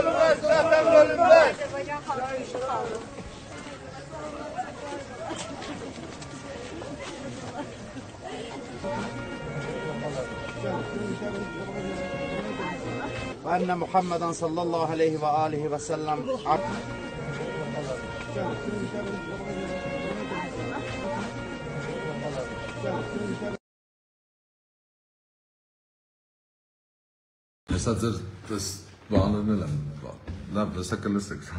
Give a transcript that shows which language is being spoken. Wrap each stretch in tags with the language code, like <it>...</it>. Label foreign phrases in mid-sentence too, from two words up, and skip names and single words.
<ar>وأن محمدا صلى الله عليه وآله وسلم</ar> <de>das waren eine</de> <ar>لا بس لسه</ar>